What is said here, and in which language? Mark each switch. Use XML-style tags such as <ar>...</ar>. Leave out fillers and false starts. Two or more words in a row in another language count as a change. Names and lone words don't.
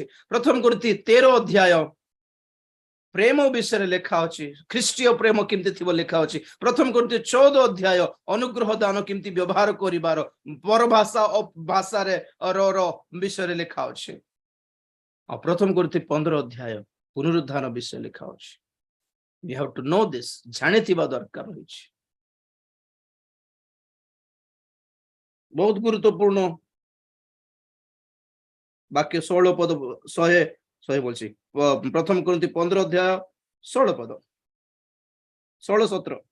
<or>ପ୍ରଥମ କରିନ୍ଥୀ 13 ଅଧ୍ୟାୟ ପ୍ରେମ ବିଷୟରେ ଲେଖା ଅଛି, ଖ୍ରୀଷ୍ଟୀୟ ପ୍ରେମ କେମିତି ଥିବ ଲେଖା ଅଛି। ପ୍ରଥମ କରିନ୍ଥୀ 14 ଅଧ୍ୟାୟ ଅନୁଗ୍ରହ ଦାନ କେମିତି ବ୍ୟବହାର କରିବାର, ପରଭାଷା ଓ ଭାଷାରେ ବିଷୟରେ ଲେଖା ଅଛି। ଆଉ ପ୍ରଥମ କରିନ୍ଥୀ 15 ଅଧ୍ୟାୟ ପୁନରୁତ୍ଥାନ ବିଷୟ ଲେଖା ଅଛି।</or> <en>You have to know this,</en> <or>ଜାଣିଥିବା ଦରକାର ହୋଇଛି। ବହୁତ ଗୁରୁତ୍ୱପୂର୍ଣ୍ଣ ବାକ୍ୟ 16 ପଦ, 100 ବୋଲଛି। ପ୍ରଥମ କରିନ୍ଥୀ 15 ଅଧ୍ୟାୟ 16 ପଦ, 16-17।</or>